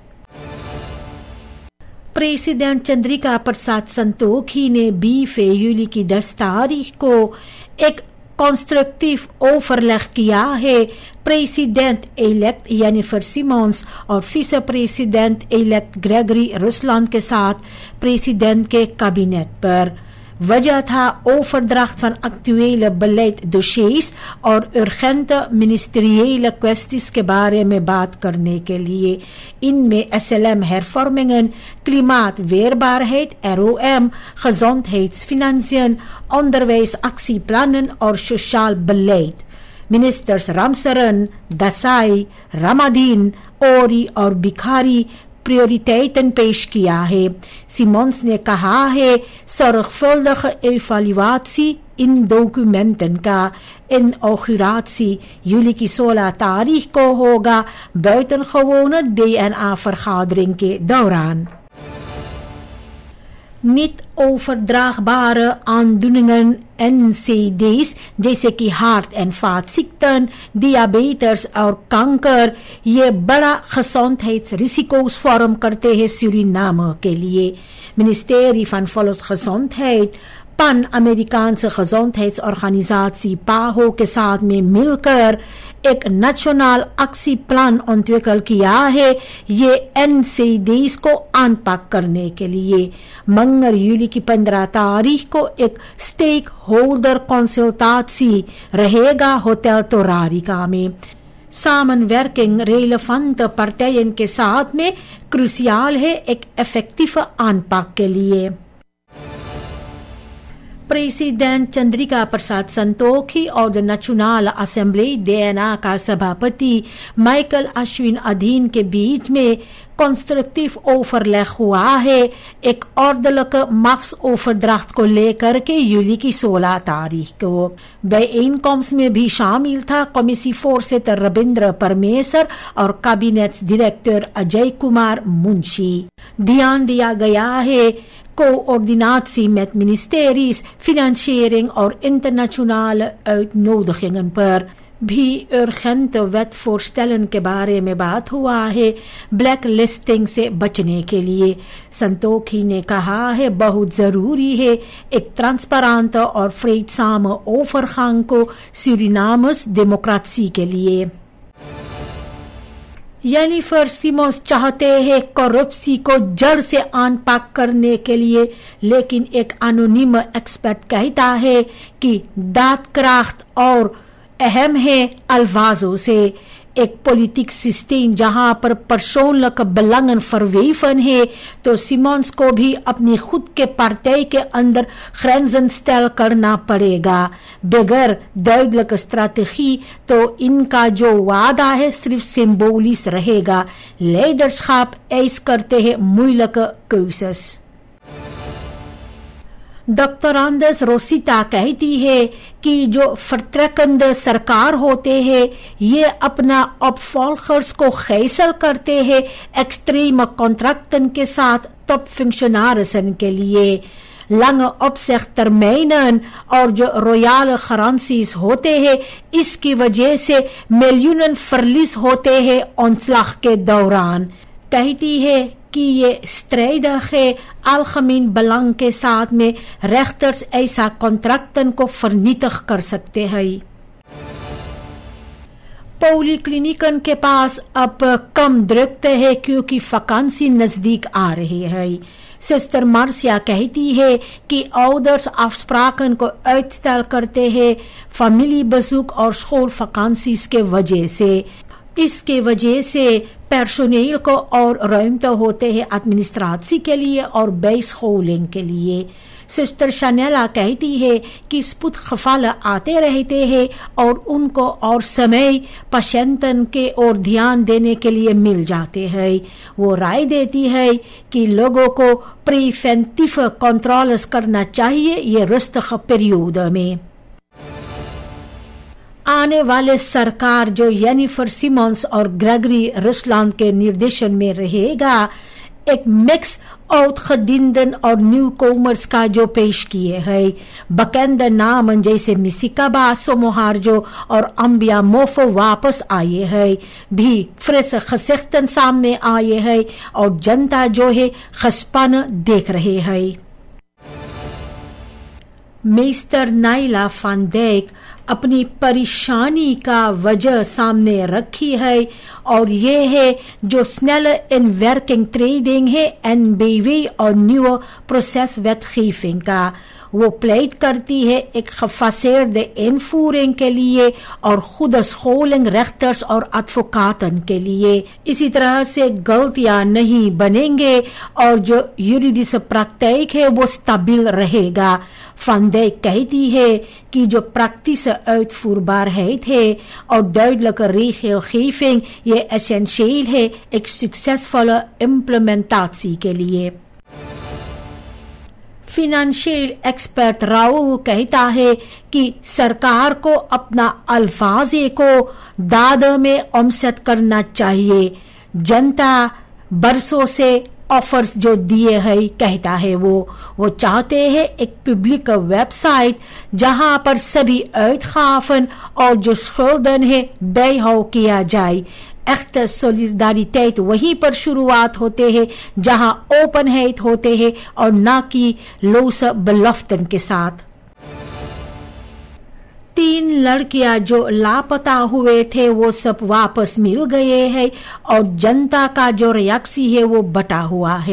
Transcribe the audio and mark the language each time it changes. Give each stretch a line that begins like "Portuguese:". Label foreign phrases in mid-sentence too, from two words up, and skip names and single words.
Caribbean Hindustani: प्रेसिडेंट चंद्रिका प्रसाद संतोखी ने 20 जूलाई की 10 तारीख को एक कंस्ट्रक्टिव ओवरलेग किया है प्रेसिडेंट इलेक्ट जेनिफर सिमोन्स और विce प्रेसिडेंट इलेक्ट ग्रेगरी रुसलैंड के साथ प्रेसिडेंट के कैबिनेट पर। वजह था
Dutch: overdracht van actuele beleid dossiers
Caribbean Hindustani: और
Dutch: urgente ministeriële kwesties
Caribbean Hindustani: के बारे में बात करने के लिए।
Dutch: इनमें SLM hervormingen, klimaatweerbaarheid ROM, gezondheidsfinanciën, onderwijsactieplannen और sociaal beleid।
Caribbean Hindustani: Ministers Ramsaran, Dasai, Ramadin, Ori और बिखारी prioriteiten पेश किया है। सिमोन्स ने कहा है
Dutch: zorgvuldige evaluatie
Caribbean Hindustani: इन documenten का
Dutch: inauguratie juli
Caribbean Hindustani: की 16 तारीख को होगा
Dutch: buitengewone DNA vergadering
Caribbean Hindustani: के दौरान।
Dutch: niet overdraagbare aandoeningen NCD's
Caribbean Hindustani: जैसे कि
Dutch: hart en vaatziekten, diabetes
Caribbean Hindustani: और kanker ये बड़ा
Dutch: gezondheidsrisico's vorm
Caribbean Hindustani: करते हैं Suriname के लिए। Ministerie van Volksgezondheid Pan-Amerikaanse gezondheidsorganisatie PAHO के साथ में मिलकर एक नेशनल एक्शन ontwikkel किया है ये NCD's को अनपैक करने के लिए। मंगल जूली की 15 तारीख को एक
English: stakeholder consultancy
Caribbean Hindustani: रहेगा होटल तोरारिका में।
Dutch: Samenwerking relevante partijen
Caribbean Hindustani: के साथ में क्रूसियल है एक इफेक्टिव अनपैक के लिए। प्रेसिडेंट चंद्रिका प्रसाद संतोखी और नेशनल असेंबली DNA का सभापति माइकल अश्विन अधीन के बीच में कंस्ट्रक्टिव ओवरलेग हुआ है एक
Dutch: ordelijke machtsoverdracht
Caribbean Hindustani: को लेकर के जूली की 16 तारीख को। bijeenkomst में भी शामिल था कमिटी voorzitter रविंद्र परमेसर और कैबिनेट डायरेक्टर अजय कुमार मुंशी। ध्यान दिया गया है
Dutch: coördinatie met ministeries, financiering
Caribbean Hindustani: और
Dutch: internationale uitnodigingen
Caribbean Hindustani: पर भी
Dutch: urgente wetvoorstellen
Caribbean Hindustani: के बारे में बात हुआ है ब्लैक लिस्टिंग से बचने के लिए। संतोखी ने कहा है बहुत जरूरी है एक ट्रांसपेरेंट और
Dutch: vreedzame overgang
Caribbean Hindustani: को Surinames डेमोक्रेसी के लिए। जेनिफर सिमोन्स चाहते हैं करप्सी को जड़ से अनपैक करने के लिए लेकिन एक एनोनिम एक्सपर्ट कहता है कि दादक्राफ्ट और अहम है अल्फाजों से। एक पॉलिटिक सिस्टम जहां पर
Dutch: persoonlijk belangen verweven
Caribbean Hindustani: है, तो सिमोन्स को भी अपनी खुद के पार्टी के अंदर grenzen स्टेल करना पड़ेगा। बगैर
Dutch: duidelijke strategie
Caribbean Hindustani: तो इनका जो वादा है सिर्फ सिंबोलिस रहेगा।
Dutch: leiderschap eis करते हैं moeilijke keuzes।
Caribbean Hindustani: डॉक्टर आंदर्स रोसिता कहती है कि जो vertrekkende सरकार होते हैं ये अपना opvolgers को गैसल करते हैं
Dutch: extreme contracten
Caribbean Hindustani: के साथ
Dutch: top functionarissen
Caribbean Hindustani: के लिए।
Dutch: lange opzegtermijnen
Caribbean Hindustani: और जो
Dutch: royale garanties
Caribbean Hindustani: होते हैं इसकी वजह से मिलियन verlies होते हैं ontslag के दौरान। कहती है कि ये strijdig है
Dutch: algemeen belang
Caribbean Hindustani: के साथ में rechters ऐसा contracten को vernietig कर सकते हैं। पॉलीक्लिनिकन के पास अब कम drukte है क्योंकि vakantie नजदीक आ रही है। सिस्टर मार्सिया कहती है कि ouders afspraken को uitstel करते हैं familiebezoek और schoolvakanties के वजह से। इसके वजह से पर्सोनेल को और रुimte होते हैं एडमिनिस्ट्रेशन के लिए और bijscholing के लिए। सिस्टर शनेला कहती है कि spoedgevallen आते रहते हैं और उनको और समय पेशेंटन के और ध्यान देने के लिए मिल जाते हैं। वो राय देती है कि लोगों को प्रिवेंटिव कंट्रोल्स करना चाहिए ये
Dutch: rustige periode
Caribbean Hindustani: में। आने वाले सरकार जो जेनिफर सिमोन्स और ग्रेगरी रुसलैंड के निर्देशन में रहेगा एक मिक्स oudgedienden और न्यूकॉमर्स का जो पेश किए हैं। bekende नाम जैसे मिसिकाबा सोमोहार्जो और अम्बिया मोफो वापस आए हैं, भी फ्रेश gezichten सामने आए हैं और जनता जो है gespannen देख रहे हैं। मेस्टर नाइला van Dijk अपनी परेशानी का वजह सामने रखी है और ये है जो
Dutch: snelle inwerking treding
Caribbean Hindustani: है NBW और
Dutch: nieuwe proces wetgeving
Caribbean Hindustani: का। वो प्लेट करती है एक
Dutch: gefaseerde invoering
Caribbean Hindustani: के लिए और खुद
Dutch: scholing rechters
Caribbean Hindustani: और advocaten के लिए। इसी तरह से गलतियां नहीं बनेंगे और जो
Dutch: juridische praktijk
Caribbean Hindustani: है वो stabiel रहेगा। Van Dijk कहती है कि जो
Dutch: praktische uitvoerbaarheid
Caribbean Hindustani: है और
Dutch: duidelijke regelgeving
Caribbean Hindustani: ये essentieel है एक
Dutch: succesvolle implementatie
Caribbean Hindustani: के लिए। फिनेंशियल एक्सपर्ट राहुल कहता है कि सरकार को अपना अल्फाजे को दाद में omzet करना चाहिए। जनता बरसों से ऑफर्स जो दिए हैं कहता है वो चाहते हैं एक पब्लिक वेबसाइट जहां पर सभी uitgaven और जो schulden है bijhoud किया जाए।
Dutch: echte solidariteit
Caribbean Hindustani: वहीं पर शुरुआत होते हैं जहां ओपनheid होते हैं और ना कि
Dutch: losse beloften
Caribbean Hindustani: के साथ। 3 लड़कियां जो लापता हुए थे वो सब वापस मिल गए हैं और जनता का जो रिएक्शन है वो बटा हुआ है।